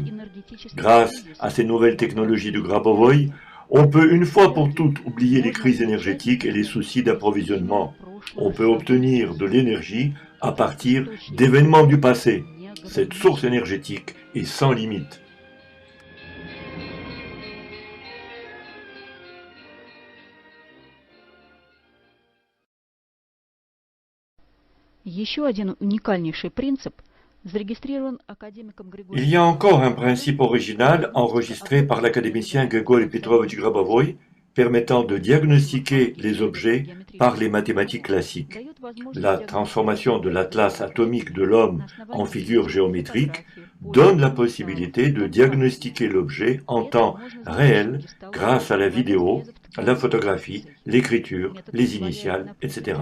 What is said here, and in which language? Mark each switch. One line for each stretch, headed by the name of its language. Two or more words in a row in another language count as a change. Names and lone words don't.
French: Grâce à ces nouvelles technologies de Grabovoï, on peut une fois pour toutes oublier les crises énergétiques et les soucis d'approvisionnement. On peut obtenir de l'énergie à partir d'événements du passé. Cette source énergétique est sans limite.
Russian: Еще один уникальнейший принцип зарегистрирован академиком Григорием.
French: Il y a encore un principe original enregistré par l'académicien Grigori Petrovich Grabovoï permettant de diagnostiquer les objets par les mathématiques classiques. La transformation de l'atlas atomique de l'homme en figure géométrique donne la possibilité de diagnostiquer l'objet en temps réel grâce à la vidéo, la photographie, l'écriture, les initiales, etc.